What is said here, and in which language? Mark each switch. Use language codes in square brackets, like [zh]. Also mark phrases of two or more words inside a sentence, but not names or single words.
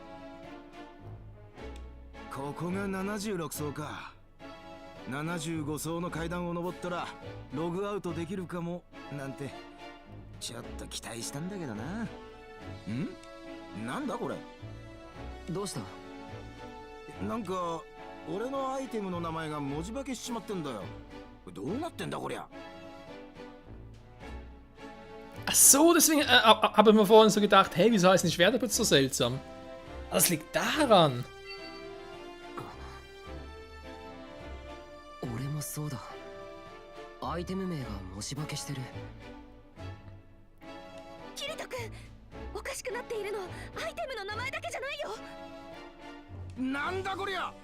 [ja] ここが76層か。75層の階段を登ったらログアウトできるかもなんてちょっと期待したんだけどな。なんだこれ。どうした？なんか俺のアイテムの名前が文字化けしちまってんだよ。どうなってんだこりゃ。 [de] Ach so, deswegen habe ich mir vorhin so gedacht, hey, wieso heißt die Schwerterputz so seltsam? Aber das liegt daran. [ja] 俺もそうだ。アイテム名が文字化けしてる。キリト君、おかしくなっているのアイテムの名前だけじゃないよ。なんだこりゃ。